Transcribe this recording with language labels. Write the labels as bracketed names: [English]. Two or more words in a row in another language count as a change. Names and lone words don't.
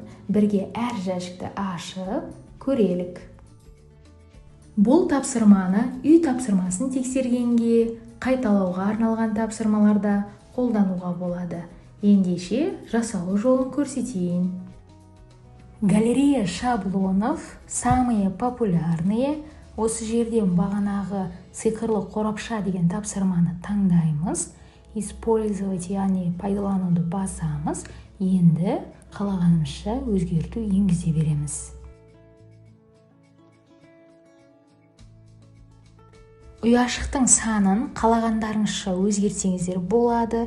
[Kazakh] Бірге әр жәшікті ашып көрелік. Бұл тапсырманы үй тапсырмасын тексергенге, қайталауға арналған тапсырмаларда қолдануға болады. Ендеше жасалу жолын көрсетейін. [Russian] Галерея шаблонов, самые популярные. [Kazakh] Осы жерден бағанағы сиқырлы қорапша деген тапсырманы таңдаймыз. Использовать, яғни пайдалануды басамыз. Енді қалағанымызша өзгерту енгізе береміз. Ұяшықтың санын қалағандарыңызша өзгертсеңіздер болады.